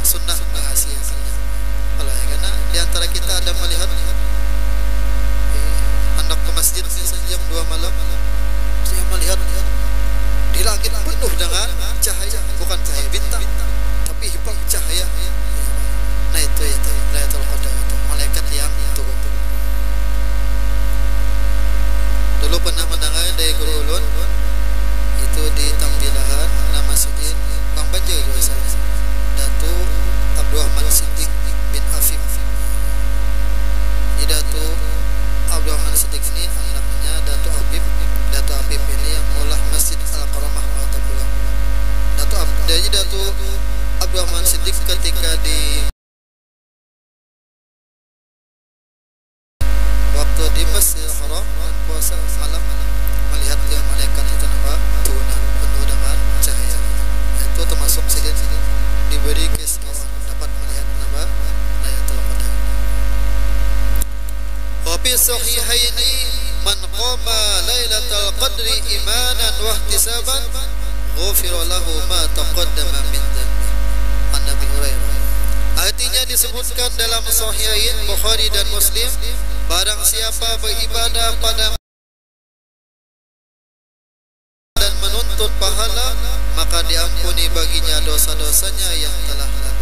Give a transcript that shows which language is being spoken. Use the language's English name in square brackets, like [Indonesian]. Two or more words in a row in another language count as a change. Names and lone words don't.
[Indonesian] Sunnah merahasiakannya. Kalau ya, karena di antara kita ada melihat hendak ke masjid jam 2 malam, saya melihat di langit penuh dengan cahaya, bukan cahaya bintang, tapi hibang cahaya. Nah itu Lailatul Qadar, itu malaikat yang turun. Dulu pernah mendengar dari Guru Ulun itu di Tambilahan nama Sidin Bang Banjir juga saya, Datu Abdurrahman Siddiq bin Afif. Datu Abdurrahman Siddiq ini anaknya Datu Habib. Datu Habib ini yang olah Masjid Al-Karamah Ma'atabullah. Datu Abdurrahman Siddiq ketika di waktu di Masjidil Haram puasa malam melihat dia malaikat itu turunan penuh dengan cahaya. Itu termasuk sidin diberi keistimewaan dapat melihat Lailatul Qadar. [Arabic] وفي الصحيحين من قام ليلة القدر إيمانا واحتسابا غفر له ما تقدم من ذنبه. عن النبي هريرة. [Indonesian] Artinya disebutkan dalam Sahihain Bukhari dan Muslim, barang siapa beribadah pada dan menuntut pahala, maka diampuni baginya dosa-dosanya yang telah lalu.